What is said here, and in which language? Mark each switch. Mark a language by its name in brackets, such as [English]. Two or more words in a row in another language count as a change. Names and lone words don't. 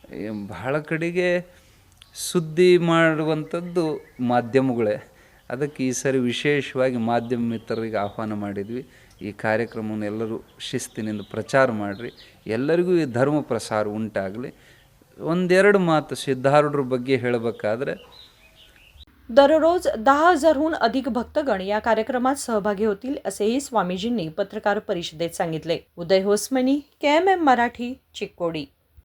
[Kannada] ಬಹಳ ಕಡೆಗೆ ಸುದ್ದಿ ಮಾಡುವಂಥದ್ದು ಮಾಧ್ಯಮಗಳೇ. ಅದಕ್ಕೆ ಈ ಸರಿ ವಿಶೇಷವಾಗಿ ಮಾಧ್ಯಮ ಮಿತ್ರರಿಗೆ ಆಹ್ವಾನ ಮಾಡಿದ್ವಿ. ಈ ಕಾರ್ಯಕ್ರಮವನ್ನು ಎಲ್ಲರೂ ಶಿಸ್ತಿನಿಂದ ಪ್ರಚಾರ ಮಾಡಿರಿ, ಎಲ್ಲರಿಗೂ ಈ ಧರ್ಮ ಪ್ರಸಾರ ಉಂಟಾಗಲಿ. ಒಂದೆರಡು ಮಾತು ಸಿದ್ಧಾರೂಢರ ಬಗ್ಗೆ ಹೇಳಬೇಕಾದ್ರೆ, [Marathi] दररोज 10,000हून अधिक भक्तगण या कार्यक्रमात सहभागी होतील असेही स्वामीजींनी पत्रकार परिषदेत सांगितले. उदय होसमनी, KMM मराठी, चिक्कोडी.